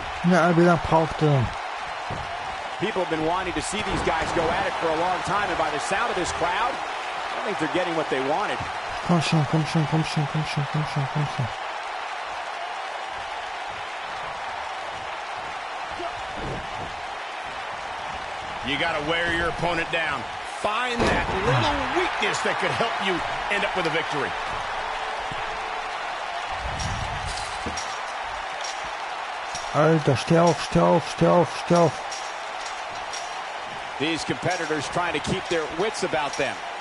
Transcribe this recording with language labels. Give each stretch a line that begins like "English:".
German: Ja, wie lange braucht er?
English: People have been wanting to see these guys go at it for a long time, and by the sound of this crowd, I think they're getting what they wanted.
German: Komm schon, komm schon, komm schon, komm schon, komm schon, komm schon.
English: You got to wear your opponent down. Find that little weakness that could help you end up with a victory.
German: Alter, steh auf, steh auf, steh auf, steh auf.
English: These competitors trying to keep their wits about them.